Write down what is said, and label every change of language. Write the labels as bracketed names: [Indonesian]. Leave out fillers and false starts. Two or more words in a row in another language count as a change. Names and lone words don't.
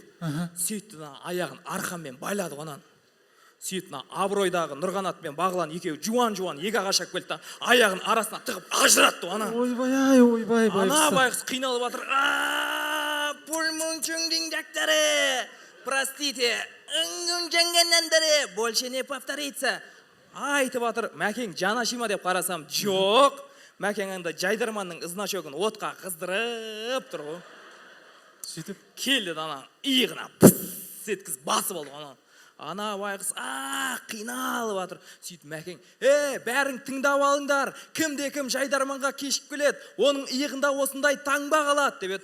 [Kazakh] Сөйтті аяғын арқанмен байлады ғонан. Сөйтті Абыройдағы Нұрғанатпен Бағлан екеуі жуан-жуан екі ағаш алып келді, аяғын арасына тығып ажыратты ана. Ойбай. Ана байқұс қиналып жатыр. Пульмунчуңдың дактары. [Russian] Простите, больше не повторится. [Kazakh] Айтып жатыр, Мәкең жаны ашима деп қарасам, жоқ. Мәкең анда Жайдарманның значогын отқа қыздырып тұр ғой. Сөйтіп келді ана иығына пыс еткізіп басып алды ана. Ана байқұс қиналып жатыр. Сөйтіп Мәкең, бәрің тыңдап алыңдар, кімде-кім Жайдарманға кешіп келеді, оның иығында осындай таңба қалады деп еді.